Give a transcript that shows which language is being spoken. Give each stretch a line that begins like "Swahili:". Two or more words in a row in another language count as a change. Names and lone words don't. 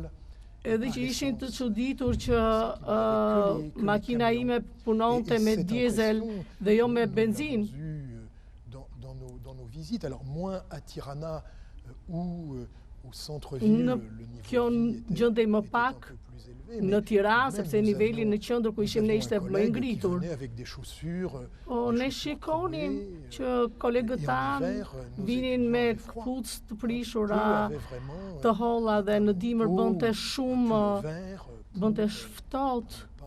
Albanian: Edhe që ishin të çuditur që makina ime punonte me diesel dhe jo me benzinë.
French: Alors moins à Tirana ou au centre-ville,
Albanian: në kjo gjendej më pak në Tiranë, sepse niveli në qendër ku ishim ne ishte më i ngritur. Po ne shikonim që kolegët tanë vinin me kpucë të prishura, të holla dhe në dimër bënte shumë, bënte ftohtë.